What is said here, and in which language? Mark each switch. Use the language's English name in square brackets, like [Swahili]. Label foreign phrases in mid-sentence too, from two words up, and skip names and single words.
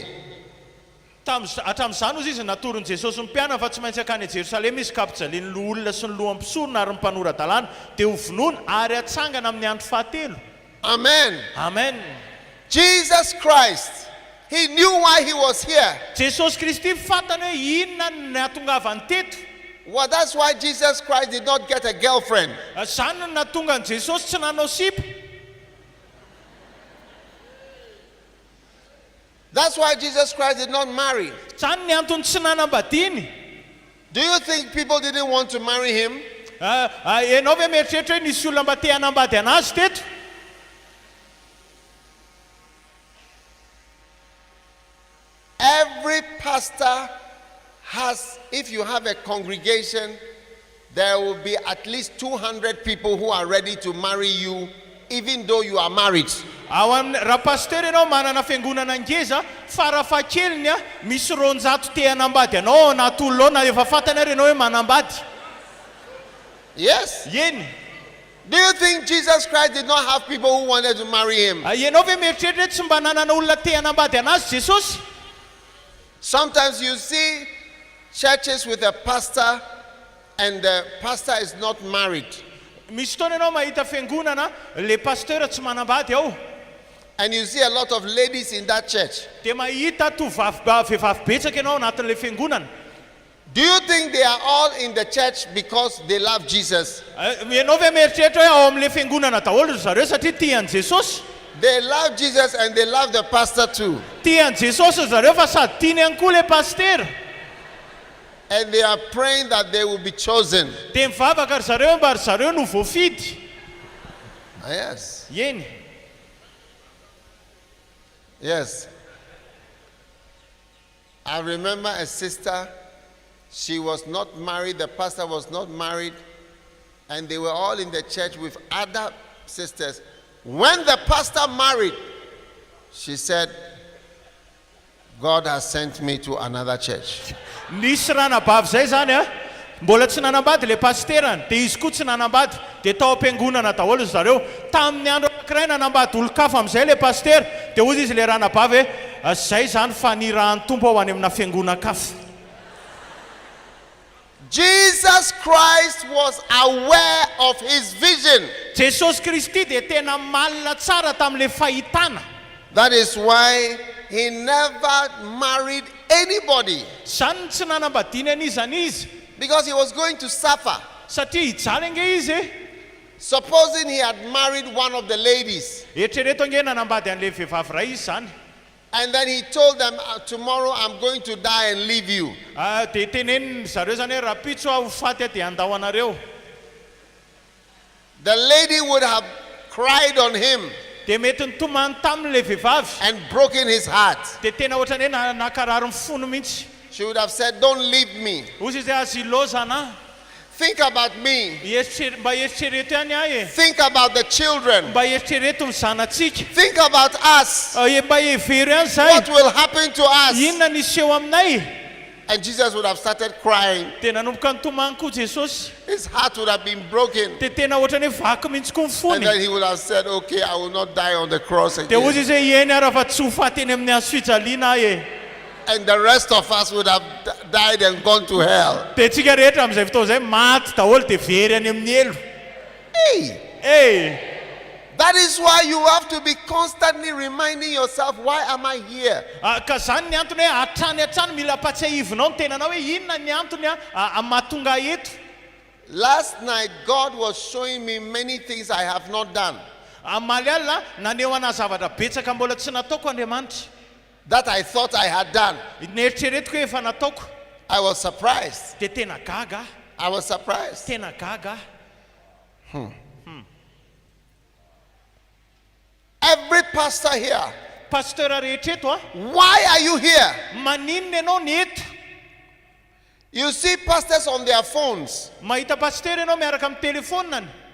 [Malagasy] Hatramin'izany ozy izy natorony Jesosy mpiana fa tsy maintsy akany Jerusalema izy ka ampijaliany olona sy ny loham-pisorona ary ny mpanoratan-dalàna dia ho vonoina ary atsangana amin'ny andro fahatelo. Amen. Amen. [English] Jesus Christ, he knew why he was here. [Malagasy] Jesosy Kristy fantany hoe inona ny nahatongavany teto. [English] Well, that's why Jesus Christ did not get a girlfriend. [Malagasy] Zany no nahatonga an Jesosy tsy nanao sipa. [English] That's why Jesus Christ did not marry. [Malagasy] Zany ny antony tsy nanambadiny. [English] Do you think people didn't want to marry him? [Malagasy] Ianao ve mieritreritra hoe nisy olona mba te hanambady anazy teto? [English] Every pastor has, if you have a congregation, there will be at least 200 people who are ready to marry you, even though you are married. [Malagasy] Raha pasteur ianao manana fiangonana ngeza, farafahakeliny misy roanjato te hanambady anao anaty olona na efa fantany ary ianao hoe manambady. [English] Yes. [Malagasy] Yeny. [English] Do you think Jesus Christ did not have people who wanted to marry him? [Malagasy] Ianao ve mieritreritra hoe tsy mba nanana olona te hanambady anazy Jesosy? [English] Sometimes you see churches with a pastor and the pastor is not married. [Malagasy] Misy fotoana ianao mahita fiangonana le pasteur tsy manambady ao. [English] And you see a lot of ladies in that church. [Malagasy] Dia mahita vehivavy betsaka ianao anatin'le fiangonana. [English] Do you think they are all in the church because they love Jesus? [Malagasy] Ianao ve mieritreritra hoe ao amin'le fiangonana daholo zareo satria tiany Jesosy? [English] They love Jesus and they love the pastor too. [Malagasy] Tiany Jesosy zareo fa sady tiany ihany koa le pasteur. [English] And they are praying that they will be chosen. [Malagasy] Dia mivavaka ry zareo mba ry zareo no voafidy. [English] Yes. [Malagasy] Yeny. [English] Yes. I remember a sister, she was not married, the pastor was not married, and they were all in the church with other sisters. When the pastor married, she said, God has sent me to another church. [Malagasy] Nisy ranabavy zay zany mbola tsy nanambady le pasterany dia izy koa tsy nanambady dia tao am-piangonana daholo zareo. Tamin'ny andro anankiray nanambady olo-kafa amin'izay le paster dia hozy izy le ranabavy hoe zay zany fanirahan'ny tompo ao any amina fiangonana-kafa. [English] Jesus Christ was aware of his vision. [Malagasy] Jesosy Kristy dia tena malina tsara tamin'le fahitana. [English] That is why he never married anybody. [Malagasy] Zany tsy nanambadiny an'izany izy. [English] Because he was going to suffer. [Malagasy] Satria hijaly ange izy. [English] Supposing he had married one of the ladies. [Malagasy] Eritrereto ange nanambady an'le vehivavy ray izy zany. [English] And then he told them, tomorrow I'm going to die and leave you. [Malagasy] Dia teneniny zareo zany hoe raha pitso aho faty dia andao anareo. [English] The lady would have cried on him [Malagasy] Dia mety nitomany tamin'le vehivavy. [English] and broken his heart. [Malagasy] Dia tena ohatrany hoe nakarary ny fony mihitsy. [English] She would have said, don't leave me. [Malagasy] Ozy izy hoe azilo zana. [English] Think about me. [Malagasy] Mba eritrereto ihany ahy e. [English] Think about the children. [Malagasy] Mba eritrereto ny zanatsika. [English] Think about us. [Malagasy] Mba hevery ihany zay. [English] What will happen to us? [Malagasy] Inona nisy eo aminay? [English] And Jesus would have started crying. [Malagasy] Dia nanomboka nitomany koa Jesosy. [English] His heart would have been broken. [Malagasy] Dia tena ohatrany hoe vaky mihitsy koa ny [English] And then [Malagasy] fony. [English] he would have said, okay, I will not die on the cross [Malagasy] Dia [English] again. [Malagasy] ozy izy hoe ieny ary fa tsy ho faty eny amin'ny hazo fijaliana ahy e. [English] And the rest of us would have died and gone to hell. [Malagasy] Dia tsika rehetra amin'izay fotoana zay maty daholo dia very any amin'ny elo. [English] Hey, that is why you have to be constantly reminding yourself, why am I here? [Malagasy] Ka zany ny antony hoe hatrany mila patsiahivinao ny tenanao hoe inona ny antony mahatonga eto. [English] Last night, God was showing me many things I have not done. [Malagasy] Amaly alina naneo ana zavatra betsaka mbola tsy nataoko Andriamanitra. [English] That I thought I had done. [Malagasy] Neritreretiko hoe efa nataoko. [English] I was surprised. [Malagasy] Dia tena gaga. [English] I was surprised. [Malagasy] Tena gaga. [English] Every pastor here, [Malagasy] Pasteur rehetreto [English] why are you here? [Malagasy] maninona ianao ny eto? [English] You see pastors on their phones. [Malagasy] Mahita pasteur ianao miaraka amin'ny telefoniny.